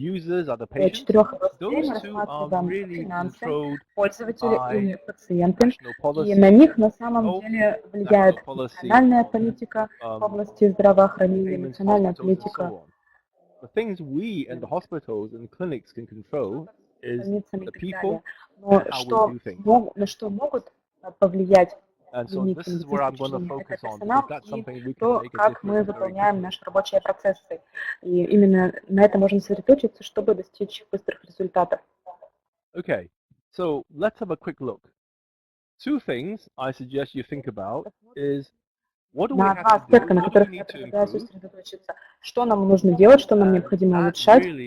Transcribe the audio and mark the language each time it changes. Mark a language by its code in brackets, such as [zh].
[ru] Четырех областей мы рассматриваем финансы, пользователи и пациенты, и на них на самом деле влияет национальная политика в области здравоохранения, национальная политика. [en] The things we and the hospitals and clinics can control is the people and how we do things. [ru] На что могут повлиять медицинские персонал и то, как мы выполняем наши рабочие процессы. И именно на это можно сосредоточиться, чтобы достичь быстрых результатов. [en] Okay, so let's have a quick look. Two things I suggest you think about is [ru] на два аспекта, на которых я предлагаю сосредоточиться. Что нам нужно делать, что нам необходимо улучшать.